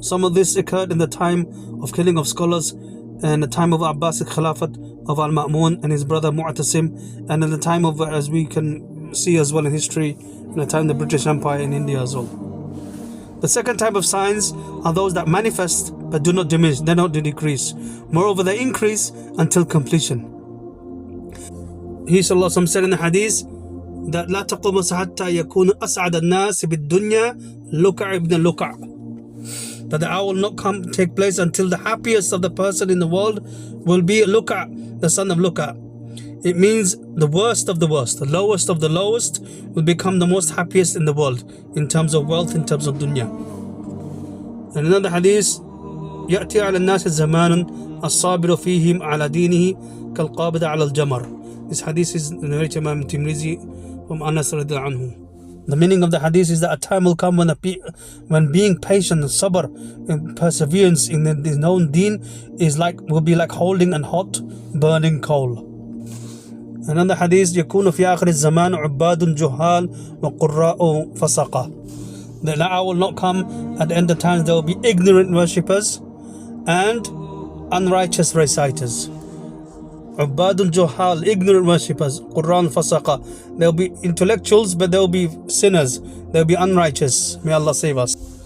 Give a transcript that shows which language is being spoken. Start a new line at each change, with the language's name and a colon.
English: Some of this occurred in the time of killing of scholars, in the time of Abbasid Khilafat of Al-Ma'mun and his brother Mu'tasim, and in the time of, as we can see as well in history, in the time of the British Empire in India as well. The second type of signs are those that manifest but do not diminish, they don't decrease. Moreover, they increase until completion. He sallallahu said in the hadith that
Arabic: لا تقوم حتى يكون أسعد الناس بالدنيا لكع ابن لكع.
English: That the hour will not take place until the happiest of the person in the world will be Luka', the son of Luka'. It means the worst of the worst, the lowest of the lowest will become the most happiest in the world in terms of wealth, in terms of dunya. And another hadith,
Arabic: يأتي على الناس الزمان الصابر فيهم على دينه كالقابض على الجمر.
English: This hadith is narrated by Imam Tirmidhi from Anas radiallahu anhu. The meaning of the hadith is that a time will come when being patient and sabr and perseverance in the known deen will be like holding a hot burning coal. Another hadith,
Arabic: يكون في آخر الزمان عباد جهال وقراء فسقة.
English: The hour will not come at the end of times, there will be ignorant worshippers and unrighteous reciters.
Arabic: Ubadun Johal,
English: ignorant worshippers,
Arabic: Quran Fasaqa.
English: There will be intellectuals, but there will be sinners, there will be unrighteous. May Allah save us.